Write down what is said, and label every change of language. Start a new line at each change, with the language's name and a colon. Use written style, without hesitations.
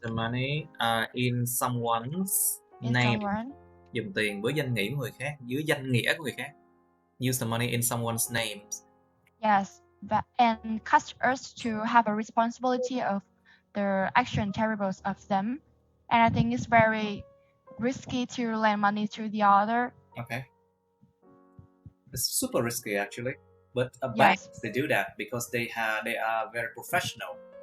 English: The money in someone's name.
Vietnamese: Dùng tiền với danh nghĩa của người khác, dưới danh nghĩa của người khác.
English: Use the money in someone's names. Yes, and cast us to have a responsibility of the action terribles of them. And I think it's very risky to lend money to the other. Okay. It's super risky actually. But banks, they do that because they are very professional.